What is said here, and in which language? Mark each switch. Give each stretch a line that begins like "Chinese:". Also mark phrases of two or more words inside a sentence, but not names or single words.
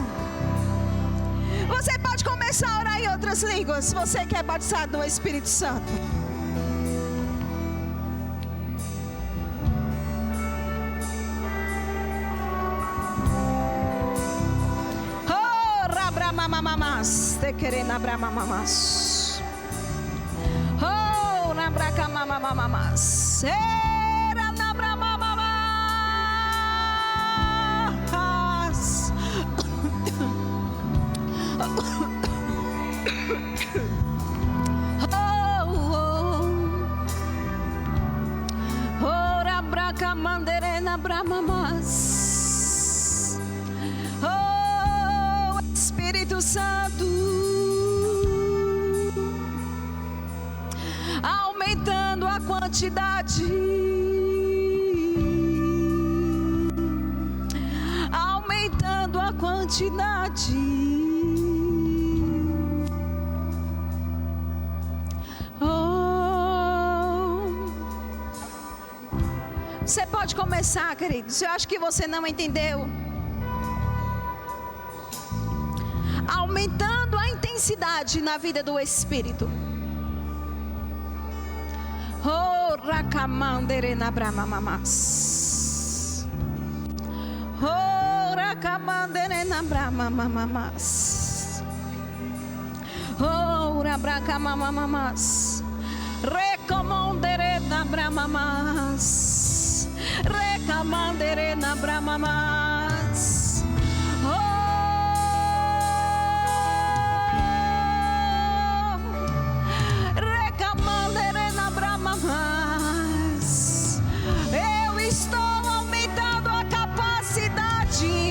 Portuguese: Você pode começar a orar em outras línguas, se você quer batizado no Espírito Santo. Oh, rabramamamas, te querendo abramamamas. Oh, nabracamamamas. Era nabramamamas. Ora braca manderena bramamas. Oh, Espírito Santo, aumentando a quantidade. quantidade. Você pode começar, queridos. Eu acho que você não entendeu. Aumentando a intensidade na vida do Espírito. Oh, rakamandere na bramamamas. Oh, rakamandere na bramamamas. Oh, rabrakamamamas. Recomandere na bramamas. Recamandere na bramamas. Oh, recamandere na bramamas. Eu estou aumentando a capacidade.